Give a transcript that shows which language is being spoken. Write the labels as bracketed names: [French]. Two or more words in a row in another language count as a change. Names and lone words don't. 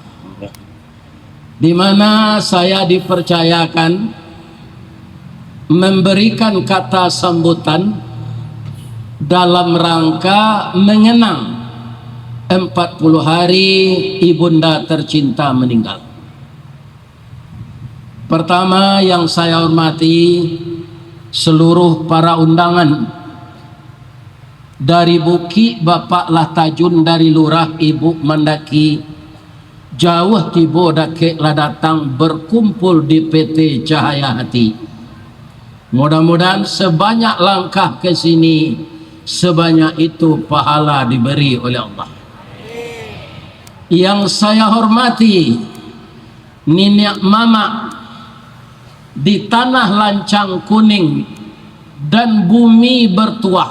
[Indonesian] Di mana saya dipercayakan memberikan kata sambutan dalam rangka mengenang 40 hari ibunda tercinta meninggal. Pertama yang saya hormati seluruh para undangan, dari Buki Bapak Lahtajun, dari Lurah Ibu Mandaki, jauh [Minangkabau] tibo dake lah [Indonesian] datang berkumpul di PT Cahaya Hati. Mudah-mudahan sebanyak langkah ke sini, sebanyak itu pahala diberi oleh Allah. Yang saya hormati Nenek Mama di tanah lancang kuning dan bumi bertuah.